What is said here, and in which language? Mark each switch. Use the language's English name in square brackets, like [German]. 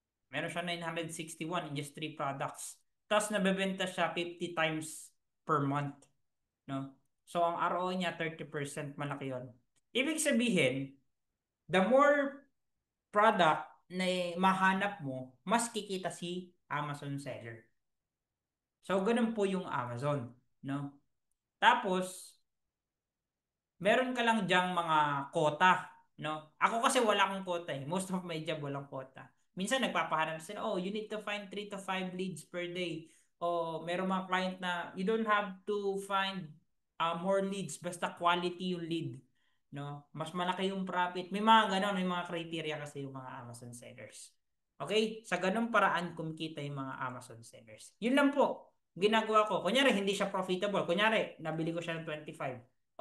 [Filipino] Meron siya 961 in just 3 products. Tapos nabebenta siya 50 times per month, no? So ang ROI niya 30%, malaki 'yon. Ibig sabihin, [English] the more product [Filipino] na mahanap mo, mas kikita si Amazon seller. So ganun po yung Amazon, no? Tapos meron ka lang diyang mga quota, no? Ako kasi wala akong quota eh. [English] Most of my job [Filipino] walang quota. Minsan nagpapahanap sila, [English] oh, you need to find 3 to 5 leads per day. [Filipino] O meron mga client na [English] you don't have to find more leads, [Filipino] basta quality yung lead, no? Mas malaki yung profit. May mga ganon, may mga criteria kasi yung mga Amazon sellers. Okay? Sa ganung paraan kumikita yung mga Amazon sellers. Yun lang po ginagawa ko. Kunyari, hindi siya profitable. Kunyari, nabili ko siya ng 25.